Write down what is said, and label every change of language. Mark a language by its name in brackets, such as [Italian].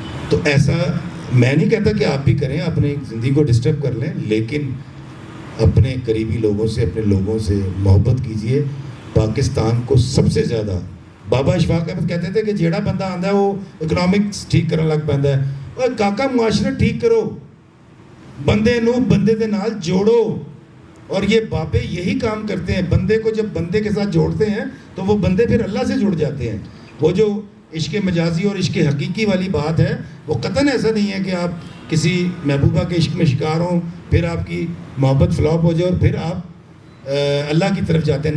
[Urdu] تو ایسا میں نہیں کہتا کہ آپ بھی کریں, اپنی زندگی کو ڈسٹرب کر لیں, لیکن اپنے قریبی لوگوں سے, اپنے لوگوں سے محبت کیجئے. پاکستان کو سب سے زیادہ بابا اشفاق احمد کہتے تھے کہ [Punjabi] جیڑا بندہ آندا ہے وہ اکنامکس ٹھیک کرن لگ پیندا ہے. اوے کاکا معاشرت ٹھیک کرو, بندے نو بندے دے نال جوڑو. [Urdu] اور یہ بابے یہی کام کرتے ہیں, بندے کو جب بندے کے ساتھ جوڑتے ہیں تو وہ بندے پھر اللہ سے جڑ جاتے ہیں. وہ جو عشق مجازی اور عشق حقیقی والی بات ہے وہ قطعاً ایسا نہیں ہے کہ آپ کسی محبوبہ کے عشق میں شکار ہوں, پھر آپ کی محبت فلاپ ہو جائے اور پھر آپ اللہ کی طرف جاتے ہیں.